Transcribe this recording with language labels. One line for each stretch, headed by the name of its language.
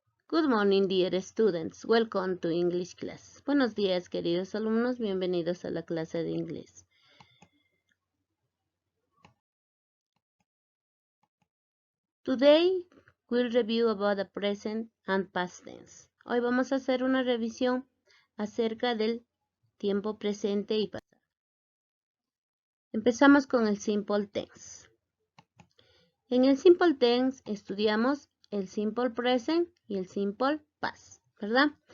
English: Good morning, dear students. Welcome to English class.
Spanish: Buenos días, queridos alumnos. Bienvenidos a la clase de inglés.
English: Today, we'll review about the present and past tense.
Spanish: Hoy vamos a hacer una revisión acerca del tiempo presente y pasado. Empezamos con el simple tense. En el simple tense estudiamos el simple present y el simple past, ¿verdad?